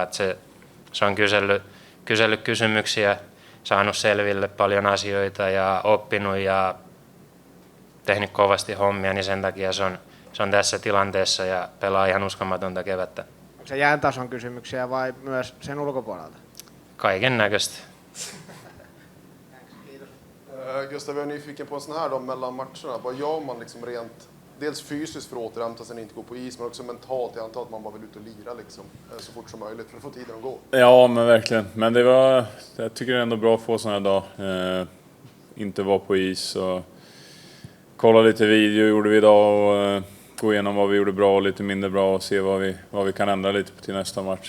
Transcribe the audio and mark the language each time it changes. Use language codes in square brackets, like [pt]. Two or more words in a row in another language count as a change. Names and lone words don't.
[fi] Että se on kysellyt kysymyksiä, saanut selville paljon asioita ja oppinut ja tehnyt kovasti hommia, niin sen takia se on tässä tilanteessa ja pelaa ihan uskomatonta kevättä. Onko se jään tason kysymyksiä vai myös sen ulkopuolelta? Kaiken näköistä. [sv] Gustav, jag är nyfiken på en sån här då mellan matcherna. Vad gör man liksom rent, dels fysiskt för att återhämta sig och inte gå på is, men också mentalt. Jag antar att man bara vill ut och lira liksom, så fort som möjligt för att få tiden att gå. Ja, men verkligen. Men jag tycker det är ändå bra att få såna här dag. Inte vara på is och kolla lite video gjorde vi idag och gå igenom vad vi gjorde bra och lite mindre bra och se vad vi kan ändra lite till nästa match.